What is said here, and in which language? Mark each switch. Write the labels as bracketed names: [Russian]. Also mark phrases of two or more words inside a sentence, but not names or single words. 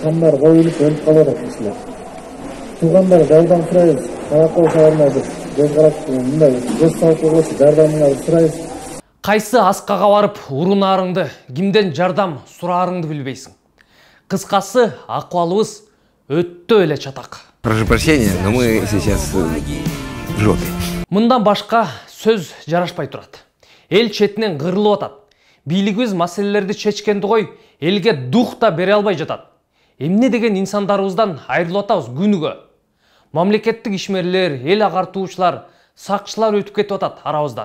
[Kyrgyz] Кандар коюлуп өлүп калат кишилер. Туугандар жардам сурайбыз. Каракошайна көз карап мындай көз салып койгоч жардамыңарды сурайбыз. Кайсы аскага барып урунаарыңды, кимден жардам сураарыңды билбейсиң. Кыскасы, акыбалыбыз өттө эле чатак. [Russian] Прошу прощения, но мы сейчас в жопе. [Kyrgyz] Мындан башка сөз жарашпай турат. Эл четинен кырылып атат. Бийлигибиз маселелерди чечкенди кой, элге дух да бере албай жатат. Эмне деген инсандарыбыздан айрылып атабыз күнүгө. Мамлекеттик ишмерлер, эл агартуучулар, сакчылар өтүп кетип атат арабыздан.